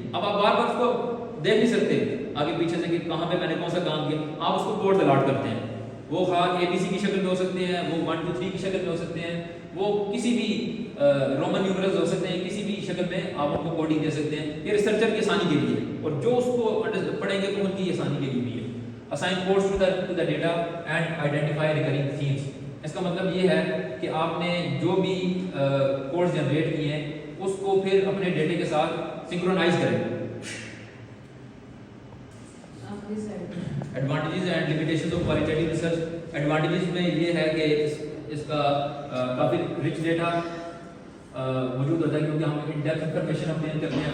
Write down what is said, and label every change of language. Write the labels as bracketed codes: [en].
[ur] اب آپ بار بار اس کو دیکھ نہیں سکتے آگے پیچھے سے کہ کہاں پہ میں نے کون سا کام کیا. آپ اس کو کوڈ الاٹ کرتے ہیں. وہ خواہ اے بی سی کی شکل میں ہو سکتے ہیں, وہ 1 2 3 کی شکل میں ہو سکتے ہیں, وہ کسی بھی رومن نیومرلز ہو سکتے ہیں, کسی بھی شکل میں آپ ان کو کوڈنگ دے سکتے ہیں. یہ ریسرچر کی آسانی کے لیے ہے اور جو اس کو پڑھیں گے تو ان کی آسانی کے لیے بھی ہے. [en] assign codes to the data and identify recurring themes. [ur] اس کا مطلب یہ ہے کہ آپ نے جو بھی کوڈز جنریٹ کیے ہیں اس کو پھر اپنے ڈیٹے کے ساتھ سنکرونائز کریں. Advantages and limitations of qualitative research. Advantages میں یہ ہے کہ اس کا کافی رچ ڈیٹا موجود ہوتا ہے کیونکہ ہم ان ڈیپتھ انفارمیشن obtain کرتے ہیں.